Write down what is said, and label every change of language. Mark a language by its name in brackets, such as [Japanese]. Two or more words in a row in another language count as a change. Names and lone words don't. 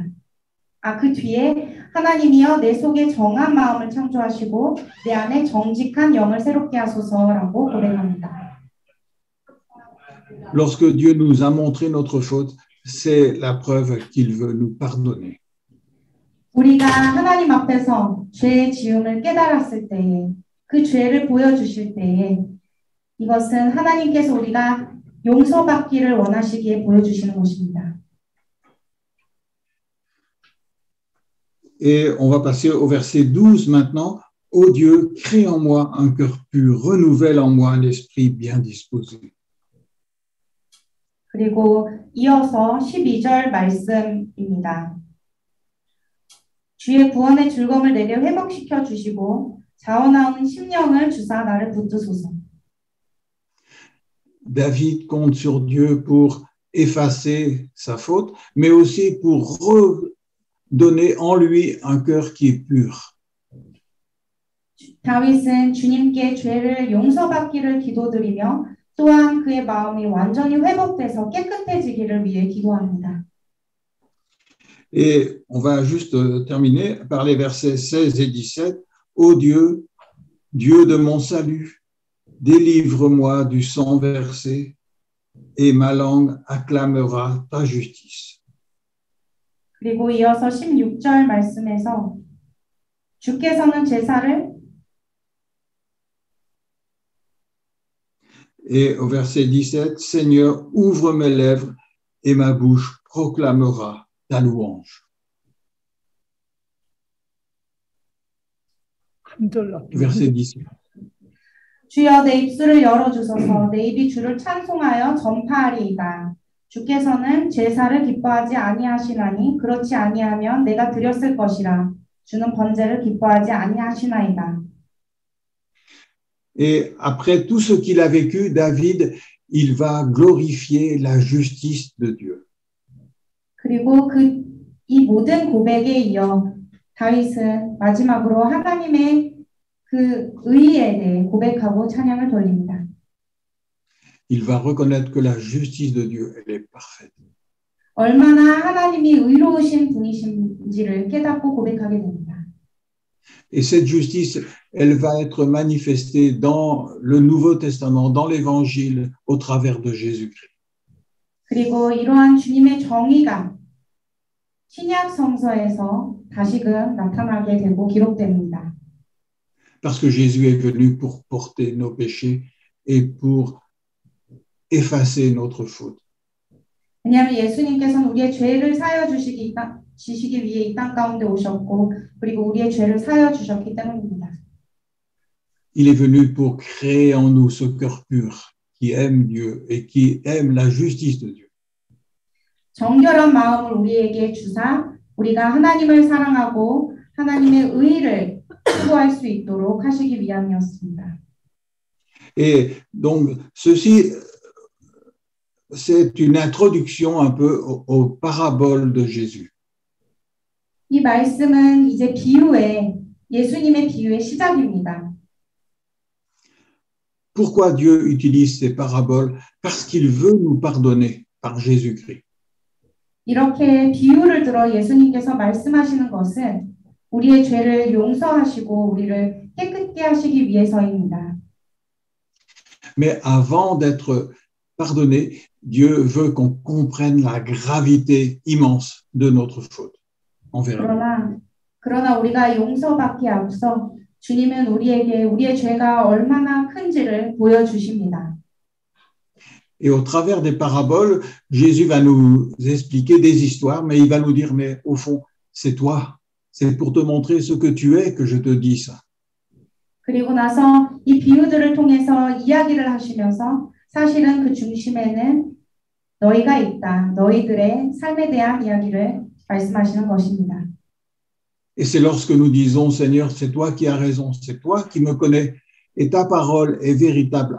[Korean] 그 뒤에 하나님이여 내 속에 정한 마음을 창조하시고 내 안에 정직한 영을 새롭게 하소서라고 고백합니다. [French] Lorsque Dieu nous a montré notre faute, c'est la preuve qu'il veut nous pardonner. [Korean] 우리가 하나님 앞에서 죄의 지음을 깨달았을 때에 그 죄를 보여주실 때에 이것은 하나님께서 우리가 용서받기를 원하시기에 보여주시는 것입니다. [French] Et on va passer au verset 12 maintenant. Ô Dieu, crée en moi un cœur pur, renouvelle en moi un esprit bien disposé. [Korean] 그리고 이어서 12절 말씀입니다. 주의 구원의 즐거움을 내게 회복시켜 주시고 자원하는 심령을 주사 나를 붙드소서. [French] David compte sur Dieu pour effacer sa faute, mais aussi pour redonner en lui un cœur qui est pur. [Korean] 다윗은 주님께 죄를 용서받기를 기도드리며 또한 그의 마음이 완전히 회복돼서 깨끗해지기를 위해 기도합니다. [French] Et on va juste terminer par les versets 16 et 17. Ô Dieu, Dieu de mon salut, délivre-moi du sang versé et ma langue acclamera ta justice. [Korean] 그리고 이어서 16절 말씀에서 주께서는 제사를 [French] Et au verset 17, Seigneur, ouvre mes lèvres et ma bouche proclamera ta louange. Verset 17. [Korean] 주여 내 입술을 열어주소서 내 입이 주를 찬송하여 전파하리이다. 주께서는 제사를 기뻐하지 아니하시나니 그렇지 아니하면 내가 드렸을 것이라. 주는 번제를 기뻐하지 아니하시나이다. [French] Et après tout ce qu'il a vécu, David, il va glorifier la justice de Dieu. [Korean] 그리고 이 모든 고백에 이어 다윗은 마지막으로 하나님의 그 의에 대해 고백하고 찬양을 돌립니다. [French] Il va reconnaître que la justice de Dieu, elle est parfaite. [Korean] 얼마나 하나님이 의로우신 분이신지를 깨닫고 고백하게 됩니다. [French] Et cette justice, elle va être manifestée dans le Nouveau Testament, dans l'Évangile, au travers de Jésus-Christ. [Korean] 그리고 이러한 주님의 정의가 신약 성서에서 다시금 나타나게 되고 기록됩니다. [French] Parce que Jésus est venu pour porter nos péchés et pour effacer notre faute. [Korean] 왜냐하면 예수님께서는 우리의 죄를 사여 주시기 위해 이 땅 가운데 오셨고 그리고 우리의 죄를 사여 주셨기 때문입니다. [French] Il est venu pour créer en nous ce cœur pur qui aime Dieu et qui aime la justice de Dieu. [Korean] 정결한 마음을 우리에게 주사 우리가 하나님을 사랑하고 하나님의 의를 추구할 수 있도록 하시기 위함이었습니다. [French] Et donc ceci, c'est une introduction un peu aux paraboles de Jésus. [Korean] 이 말씀은 이제 예수님의 비유의 시작입니다. [French] Pourquoi Dieu utilise ces paraboles? Parce qu'il veut nous pardonner par Jésus-Christ. [Korean] 이렇게 비유를 들어 예수님께서 말씀하시는 것은 우리의 죄를 용서하시고 우리를 깨끗게 하시기 위해서입니다. [French] Mais avant d'être pardonné, Dieu veut qu'on comprenne la gravité immense de notre faute envers lui. [Korean] 그러나 우리가 용서받기 앞서 주님은 우리에게 우리의 죄가 얼마나 큰지를 보여주십니다. [French] Et au travers des paraboles, Jésus va nous expliquer des histoires, mais il va nous dire, mais au fond, c'est toi. C'est pour te montrer ce que tu es que je te dis ça. [Korean] 그리고 나서 이 비유들을 통해서 이야기를 하시면서 사실은 그 중심에는 너희가 있다. 너희들의 삶에 대한 이야기를 말씀하시는 것입니다. [French] Et c'est lorsque nous disons, Seigneur, c'est toi qui as raison, c'est toi qui me connais, et ta parole est véritable.